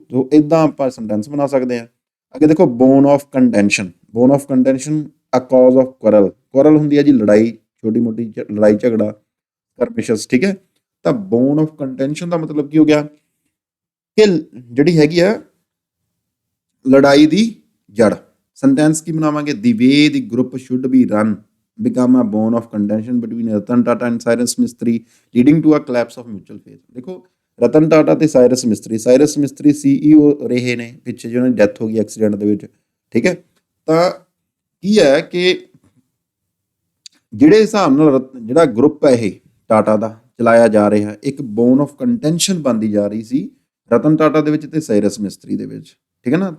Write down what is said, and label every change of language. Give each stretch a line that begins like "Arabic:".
Punjabi: ਸੋ ਇਦਾਂ ਆਪਾਂ ਸੈਂਟੈਂਸ ਬਣਾ ਸਕਦੇ ਹਾਂ। ਅੱਗੇ ਦੇਖੋ,
English: bone of contention, bone of contention a cause of quarrel,
Punjabi: ਕੁਰਲ ਹੁੰਦੀ ਹੈ ਜੀ ਲੜਾਈ, ਛੋਟੀ ਮੋਟੀ ਲੜਾਈ ਝਗੜਾ, ਕਰਪਿਸ਼ਸ, ਠੀਕ ਹੈ। ਤਾਂ ਬੋਨ ਆਫ ਕੰਟੈਂਸ਼ਨ ਦਾ ਮਤਲਬ ਕੀ ਹੋ ਗਿਆ ਕਿ ਜਿਹੜੀ ਹੈਗੀ ਆ ਲੜਾਈ ਦੀ ਜੜ। ਸੈਂਟੈਂਸ ਕੀ ਬਣਾਵਾਂਗੇ,
English: The way the group should be run become a bone of contention between Ratan Tata and Cyrus Mistry leading to a collapse of mutual faith।
Punjabi: ਦੇਖੋ ਰਤਨ ਟਾਟਾ ਤੇ ਸਾਇਰਸ ਮਿਸਤਰੀ CEO ਰਹੇ ਨੇ ਪਿੱਛੇ ਜਿਹਨਾਂ ਦੀ ਡੈਥ ਹੋ ਗਈ ਐਕਸੀਡੈਂਟ ਦੇ ਵਿੱਚ, ਠੀਕ ਹੈ। ਤਾਂ ਕੀ ਹੈ ਕਿ ਜਿਹੜੇ ਹਿਸਾਬ ਨਾਲ ਜਿਹੜਾ ਗਰੁੱਪ ਹੈ ਇਹ ਟਾਟਾ ਦਾ ਚਲਾਇਆ ਜਾ ਰਿਹਾ, ਇੱਕ ਬੋਨ ਆਫ ਕੰਟੈਂਸ਼ਨ ਬਣਦੀ ਜਾ ਰਹੀ ਸੀ ਰਤਨ ਟਾਟਾ ਦੇ ਵਿੱਚ ਤੇ ਸਾਇਰਸ ਮਿਸਤਰੀ ਦੇ ਵਿੱਚ, ਠੀਕ ਹੈ ਨਾ।